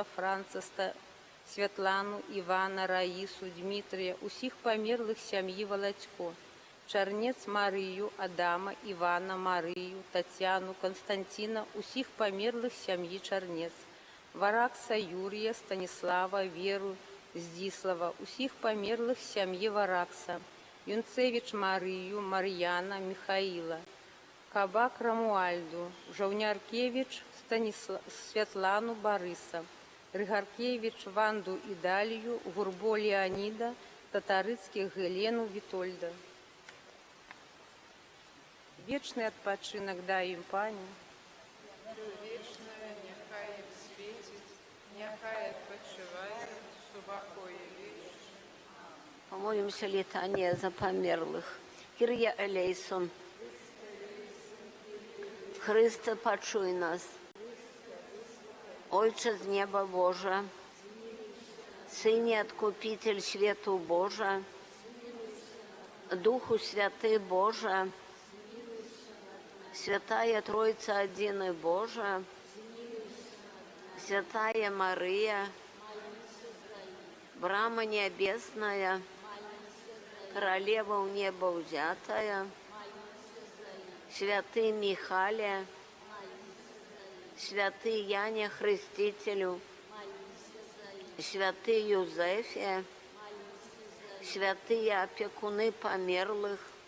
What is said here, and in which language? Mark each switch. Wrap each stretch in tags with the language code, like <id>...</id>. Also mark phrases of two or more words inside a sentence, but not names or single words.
<ru>Франца, Светлану, Ивана, Раису, Дмитрия,</ru> <be>усіх померлых сям'ї</be> <ru>Волочко, Чернец Марию, Адама, Ивана, Марию, Татьяну, Константина,</ru> <be>усіх померлых сям'ї</be> <ru>Чернец, Варакса Юрия, Станислава, Веру, Здислава,</ru> <be>усіх померлых сям'ї</be> <ru>Варакса, Юнцевич Марию, Марьяна, Михаила, Кабак Рамуальду, Жовняркевич Светлану, Бориса, Григоркевич Ванду и Далию, Гурбо Леонида, Татарыцких Гелену, Витольда. Вечный отпочинок дай им, Пані. Вечное нехай им светит, нехай отпочивает в супокое вечное. Помолимся летание за померлых. Кирия Елейсон. Христе, почуй нас.</ru> <pl>Ojcze z nieba Boże, Synie Odkupiciel światu Boże, Duchu Święty Boże,</pl> <ru>Святая Троица Один Боже, Святая Мария, Брама Небесная, Королева в небо взятая, Святый Михале, Святый Яне Хрестителю, Святый Юзефе, Святые опекуны померлых,</ru>